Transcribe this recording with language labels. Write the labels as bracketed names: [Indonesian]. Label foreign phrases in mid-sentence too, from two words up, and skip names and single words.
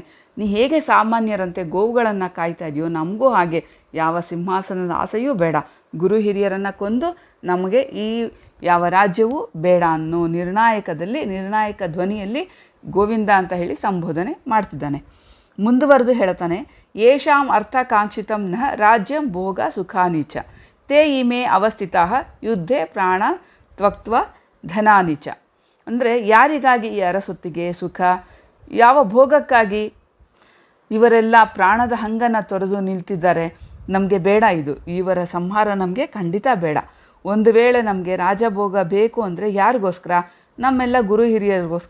[Kannada] ನೀ ಹೇಗೆ ಸಾಮಾನ್ಯರಂತೆ ಗೋವುಗಳನ್ನು ಕಾಯ್ತಾ ಇದೆಯೋ ನಮಗೂ ಹಾಗೆ ಯಾವ ಸಿಂಹಾಸನದ ಆಸೆಯೂ ಬೇಡ, ಗುರು ಹಿರಿಯರನ್ನು ಕೊಂದು ನಮಗೆ ಈ ಯಾವ ರಾಜ್ಯವೂ ಬೇಡ ಅನ್ನೋ ನಿರ್ಣಾಯಕ ಧ್ವನಿಯಲ್ಲಿ ಗೋವಿಂದ ಅಂತ ಹೇಳಿ ಸಂಬೋಧನೆ ಮಾಡ್ತಿದ್ದಾನೆ. ಮುಂದುವರೆದು ಹೇಳ್ತಾನೆ, [Sanskrit] ಯೇಷಾಂ ಅರ್ಥಕಾಂಕ್ಷಿತಂ ನ ರಾಜ್ಯಂ ಭೋಗ ಸುಖಾನಿ ಚ ತೇ ಇಮೇ ಅವಸ್ಥಿತಃ ಯುದ್ಧೇ ಪ್ರಾಣ ತ್ಯಕ್ತ್ವಾ ಧನಾನಿ ಚ. [Kannada] ಅಂದರೆ ಯಾರಿಗಾಗಿ ಈ ಅರಸೊತ್ತಿಗೆ ಸುಖ, ಯಾವ ಭೋಗಕ್ಕಾಗಿ ಇವರೆಲ್ಲ ಪ್ರಾಣದ ಹಂಗನ್ನು ತೊರೆದು ನಿಲ್ತಿದ್ದಾರೆ, ನಮಗೆ ಬೇಡ ಇದು, ಇವರ ಸಂಹಾರ ನಮಗೆ ಖಂಡಿತ ಬೇಡ. ಒಂದು ವೇಳೆ ನಮಗೆ ರಾಜಭೋಗ ಬೇಕು ಅಂದರೆ ಯಾರಿಗೋಸ್ಕರ? ನಮ್ಮೆಲ್ಲ ಗುರು ಹಿರಿಯರಿಗೋಸ್ಕರ.